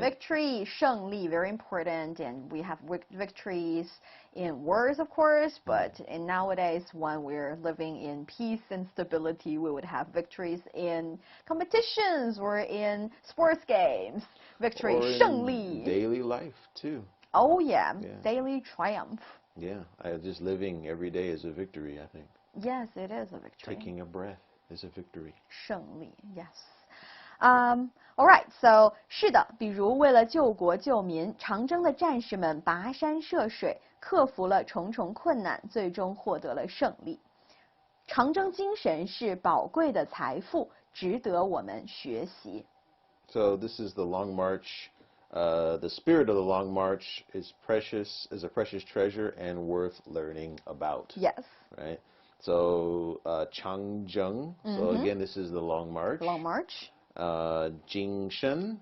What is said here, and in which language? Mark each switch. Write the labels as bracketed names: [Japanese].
[English] Victory, [Chinese] 胜利, [English] very important, and we have victories in wars, of course, but in nowadays, when we're living in peace and stability, we would have victories in competitions or in sports games. Victory, or [Chinese] 胜 [English] in [Chinese] 利. [English] daily life too. Oh yeah, Yeah. daily triumph. Yeah, just living every day is a victory, I think. Yes, it is a victory. Taking a breath is a victory. [Chinese] 胜利, [English] yes. All right, so [Chinese] 是的，比如为了救国救民，长征的战士们跋山涉水，克服了重重困难，最终获得了胜利。长征精神是宝贵的财富，值得我们学习。 [English] So this is the Long March. The spirit of the Long March is a precious treasure and worth learning about. Yes. Right. So Changjung. So again, this is the Long March. Long March. [Chinese] Jingshen.